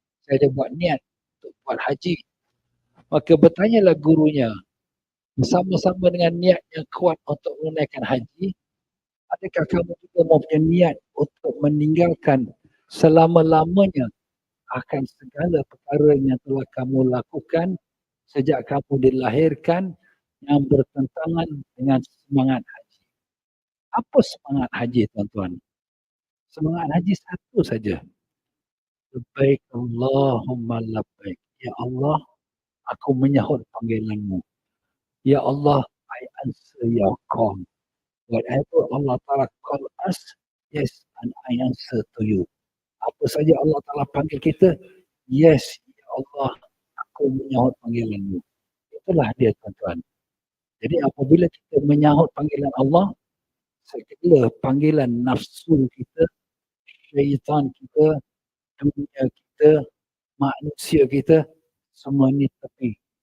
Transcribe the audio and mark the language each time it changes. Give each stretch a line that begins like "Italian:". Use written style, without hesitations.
Malay: Saya ada buat niat untuk buat haji. Maka bertanyalah gurunya, bersama-sama dengan niat yang kuat untuk menunaikan haji, adakah kamu juga mempunyai niat untuk meninggalkan selama-lamanya akan segala perkara yang telah kamu lakukan sejak kamu dilahirkan yang bertentangan dengan semangat haji? Apa semangat haji, tuan-tuan? Semangat haji satu saja.
Arabic: Labbaik Allahumma labbaik.
Malay: Ya Allah, aku menyahut panggilanmu.
English: Ya Allah, I answer your call. Whatever Allah Ta'ala call us, yes, and I answer to you.
Malay: Apa saja Allah Ta'ala panggil kita, yes, ya Allah, aku menyahut panggilanmu. Itulah dia, tuan-tuan. Jadi apabila kita menyahut panggilan Allah, segala panggilan nafsu kita, syaitan kita, dunia kita, manusia kita, semua ni tepi.